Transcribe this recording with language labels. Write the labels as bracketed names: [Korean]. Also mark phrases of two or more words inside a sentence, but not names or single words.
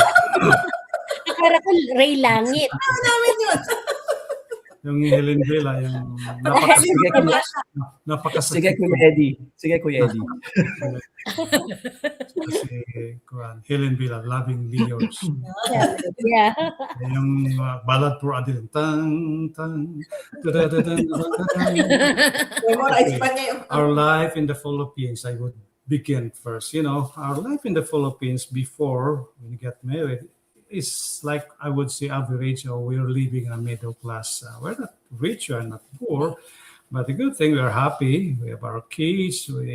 [Filipino] Akala ko Ray Langit. Panahon namin yun. Yung Helen Villa, yung Sige, Kuya, napakasakit. sige, Kuya Eddie. Sige, Kuya Eddie. Kasi, Helen Villa, Lovingly Yours. Yeah. Yung Ballad for Adeline. Tang, tang, da-da-da-dan, da-da-da-dan. Memorize pa niya yung [English] Our life in the Philippines, I would begin first. Our life in the Philippines before we get married is like, I would say, average, or we're living in a middle class. We're not rich, we're not poor, but the good thing, we're happy. We have our kids.